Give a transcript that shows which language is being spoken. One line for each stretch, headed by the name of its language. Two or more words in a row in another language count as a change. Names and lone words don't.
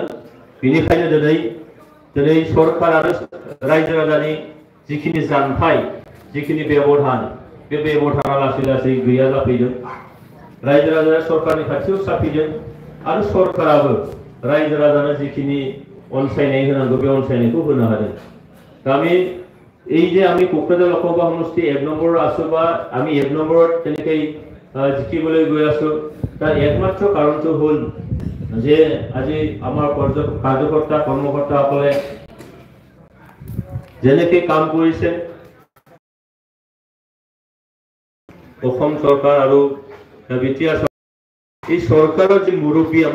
Bodo: बेनिखायनो दिनै सरकार आरो रायजो राजानि जिखिनि जानथाय जिखिनि बेबधान बे बेबधाना लासै लासै गैया जाफैदों। रायजो राजाया सरकारनि खाथियाव साफैदों आरो सरकाराबो रायजो राजानो जिखिनि अनसायनाय होनांगौ बे अनसायनायखौ होनो हादों।
Assamese: दा এই যে আমি কোকৰাঝাৰ লোকসভা সমষ্টি 1 নম্বৰ আছো বা আমি 1 নম্বৰত তেনেকৈ জিকিবলৈ গৈ আছো, তাৰ একমাত্ৰ কাৰণটো হ'ল যে আজি আমাৰ কাৰ্যকৰ্তা কৰ্মকৰ্তাসকলে যেনেকৈ কাম কৰিছে অসম চৰকাৰ আৰু বিটিআৰ এই চৰকাৰৰ যি মুৰব্বী আমাৰ